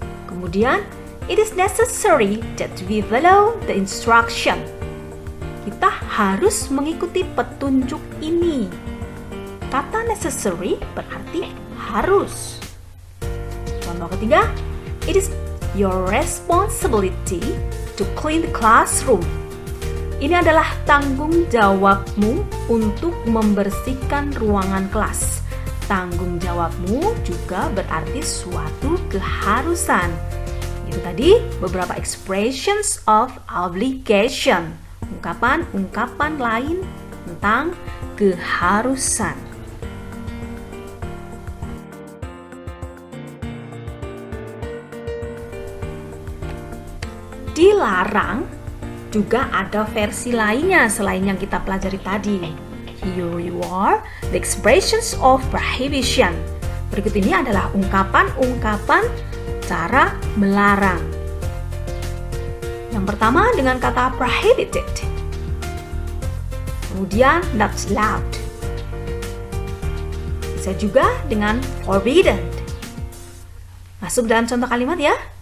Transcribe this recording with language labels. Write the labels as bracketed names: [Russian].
[Indonesian] Kemudian, [English] it is necessary that we follow the instruction. [Indonesian] Kita harus mengikuti petunjuk ini. Kata necessary berarti harus. [English] Contoh ketiga, it is your responsibility to clean the classroom. [Indonesian] Ini adalah tanggung jawabmu untuk membersihkan ruangan kelas. Tanggung jawabmu juga berarti suatu keharusan. Itu tadi beberapa [English] expressions of obligation. [Indonesian] Ungkapan-ungkapan lain tentang keharusan. Dilarang juga ada versi lainnya selain yang kita pelajari tadi, [English] Here you are, the expressions of prohibition. [Indonesian] Berikut ini adalah ungkapan-ungkapan cara melarang. Yang pertama dengan kata prohibited. Kemudian not allowed. Bisa juga dengan forbidden. Masuk dalam contoh kalimat ya.